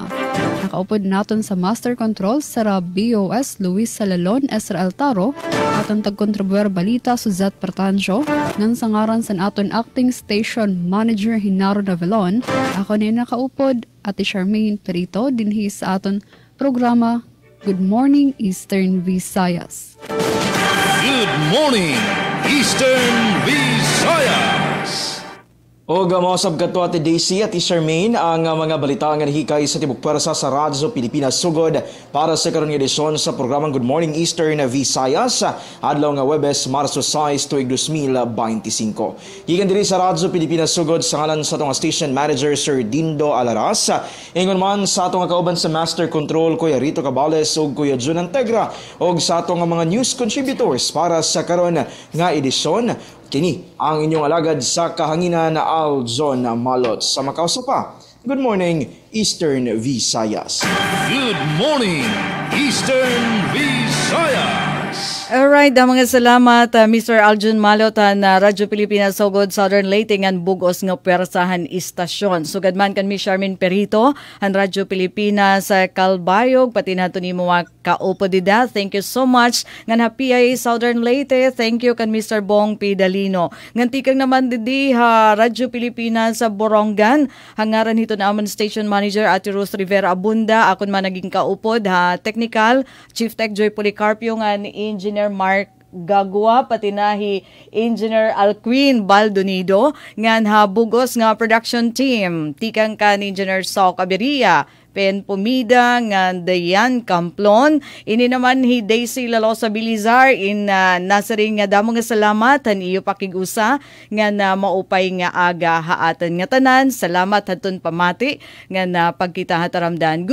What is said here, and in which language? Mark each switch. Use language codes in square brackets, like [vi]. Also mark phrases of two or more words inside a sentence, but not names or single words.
[ceb] Nakaupod natin sa Master Control sa BOS Luis Salalon, Ezra Altaro, at ang tagkontribuer balita Suzette Pertancio, nang sangaran sa aton Acting Station Manager Hinaro Navelon, ako na nakaupod, Ate Charmaine Perito, dinhi sa aton programa Good Morning Eastern Visayas. [en] Good morning, Eastern Visayas. [ceb] O gamausab kato Ate Daisy at Charmaine ang mga balita nga nahikay sa tibok pwersa sa Radyo Pilipinas sugod para sa karon nga edisyon sa programang Good Morning Eastern Visayas adlaw nga Huwebes, Marso 6, tuig 2025. Gikan diri sa Radyo Pilipinas sugod sa ngalan sa atong station manager Sir Dindo Alaras, ingon man sa atong kauban sa Master Control Kuya Rito Cabales ug Kuya Jun Antegra ug sa atong mga [en] news contributors [ceb] para sa karon nga edisyon. Kini ang inyong alagad sa kahanginan na Aljon Malot. Sa makausa pa, [en] good morning, Eastern Visayas. Good morning, Eastern Visayas. [war] Alright, mga salamat Mr. Aljon Malot na Radyo Pilipinas Sugod Southern Leyte ngan bugos nga pwersahan istasyon. Sugad man kan Miss Charmaine Perito ang Radyo Pilipinas Calbayog pati nato nimo kaupodida. [en] Thank you so much ngan PIA Southern Leyte. Thank you kan Mr. Bong Pidalino. [war] Ngan tikang naman didi ha Radyo Pilipinas sa Borongan. Hangaran hito na amon station manager Ate Rose Rivera Abunda. Akon man naging kaupod ha technical Chief Tech Joy Policarpio ngan Engineer Mark Gagwa pati nahi Engineer Alquin Baldonido ngan habugos nga [en] production team [war] tikang kan Engineer Sok Aberia Pen Pumida ngan Dayan Camplon ini naman hi Daisy Lalosa Bilizar in nasaring nga damo nga salamat han iyo pakigusa ngan maupay nga aga haatan nga tanan salamat hatun pamati ngan pagkita hataramdan.